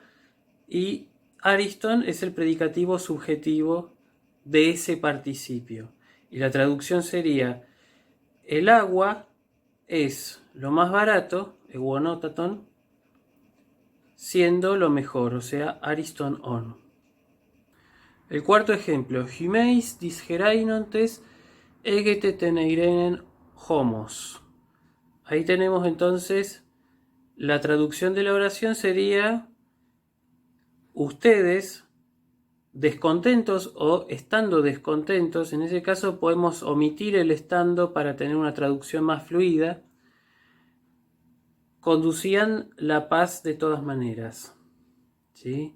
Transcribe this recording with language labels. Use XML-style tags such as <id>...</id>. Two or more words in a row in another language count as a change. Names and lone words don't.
<es>Y ariston es el predicativo subjetivo de ese participio. Y la traducción sería: el agua es lo más barato, euonotaton, siendo lo mejor, o sea,</es> <el>ἄριστον ὄν.</el> <es>El cuarto ejemplo:</es> <el>ὑμεῖς δυσχεραίνοντες ἤγετε τὴν εἰρήνην ὅμως.</el> <es>Ahí tenemos entonces la traducción de la oración sería: ustedes, descontentos o estando descontentos, en ese caso podemos omitir el estando para tener una traducción más fluida, conducían la paz de todas maneras, ¿sí?</es>